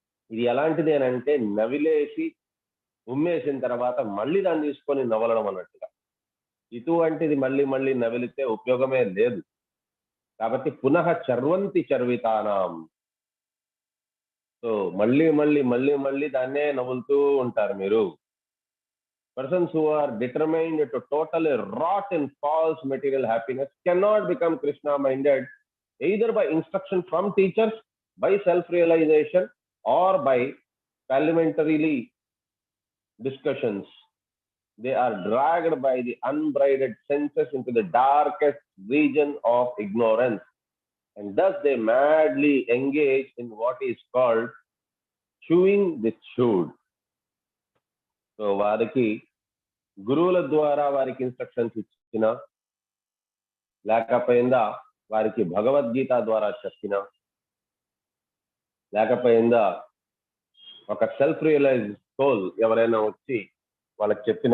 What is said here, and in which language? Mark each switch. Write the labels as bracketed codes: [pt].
[te] ఇది ఎలాంటిది అని అంటే, నవిలేసి ఉమ్మేసిన తర్వాత మళ్ళీ దాన్ని తీసుకొని నవలడం అన్నట్టుగా. ఇటువంటిది మళ్ళీ మళ్ళీ నవిలితే ఉపయోగమే లేదు. కాబట్టి [sa] పునః చర్వంతి చర్వితానాం. [te] సో మళ్ళీ మళ్ళీ మళ్ళీ మళ్ళీ దాన్నే నవ్వులుతూ ఉంటారు మీరు. [en] Persons who are determined to totally rot in false material happiness cannot become Krishna minded either by instruction from teachers, by self-realization, or by parliamentarily discussions. They are dragged by the unbridled senses into the darkest region of ignorance, and thus they madly engage in what is called chewing the chewed. [te] So వారికి గురువుల ద్వారా వారికి instructions ఇచ్చిన, లేకపోయిందా వారికి భగవద్గీత ద్వారా చెప్పిన, లేకపోయిందా ఒక self realise soul ఎవరైనా వచ్చి వాళ్ళకి చెప్పిన.